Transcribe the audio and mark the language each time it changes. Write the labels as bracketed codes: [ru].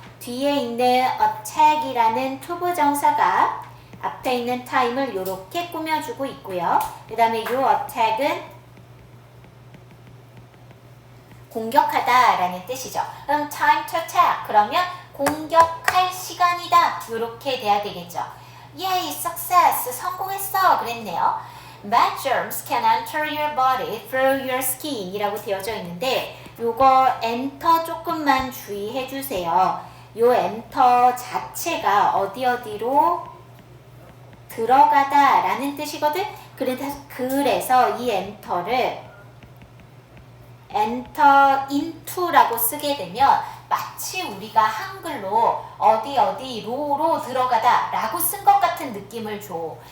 [ko] 뒤에 있는 attack이라는 투부정사가 앞에 있는 time을 이렇게 꾸며주고 있고요. 그 다음에 요 attack은 공격하다 라는 뜻이죠. 그럼 [en] time to attack [ko] 그러면 공격할 시간이다 이렇게 돼야 되겠죠. [en] Yay, success, [ko] 성공했어 그랬네요. [en] Bad germs can enter your body through your skin [ko] 이라고 되어져 있는데 요거 enter 조금만 주의해 주세요. 요 enter 자체가 어디로 들어가다 라는 뜻이거든. 그래서 이 enter를 [en] enter into [ko] 라고 쓰게 되면 마치 우리가 한글로 어디로로 들어가다 라고 쓴 것 같은 느낌을 줘.